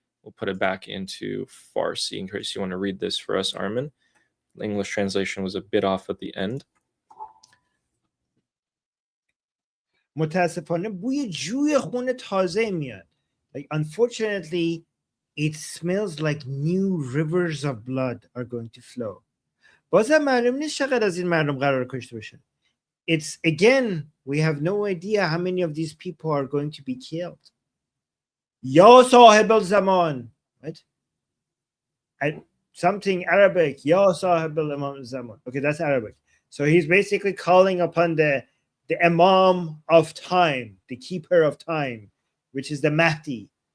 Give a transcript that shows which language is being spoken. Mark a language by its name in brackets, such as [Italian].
[English] We'll put it back into Farsi in case you want to read this for us, Armin. The English translation was a bit off at the end. [Persian] متاسفانه بوی جوی خون تازه میاد. [English] Like, unfortunately, it smells like new rivers of blood are going to flow. [Persian] بازم معلوم نیست چقدر از این مردم قرار کشته بشن. [English] It's again, we have no idea how many of these people are going to be killed. [Arabic] Ya sahib al-zaman, [English] right? And something Arabic, Ya sahib al-zaman. Okay, that's Arabic. So he's basically calling upon the Imam of time, the keeper of time, which is the Mahdi.